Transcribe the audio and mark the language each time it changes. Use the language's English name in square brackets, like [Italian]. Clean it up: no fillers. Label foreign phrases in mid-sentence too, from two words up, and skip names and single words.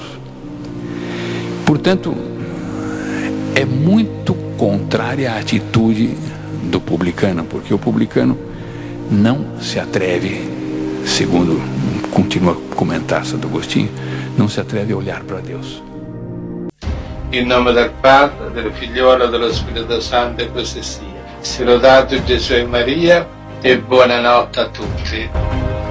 [Portuguese] Portanto, é muito contrária à atitude do publicano, porque o publicano não se atreve, segundo continua a comentar Santo Agostinho, não se atreve a olhar para Deus. [Italian] In nome del Padre, del Figliolo e dello Spirito Santo, e così sia. Sia lodato Gesù e Maria, e buonanotte a tutti.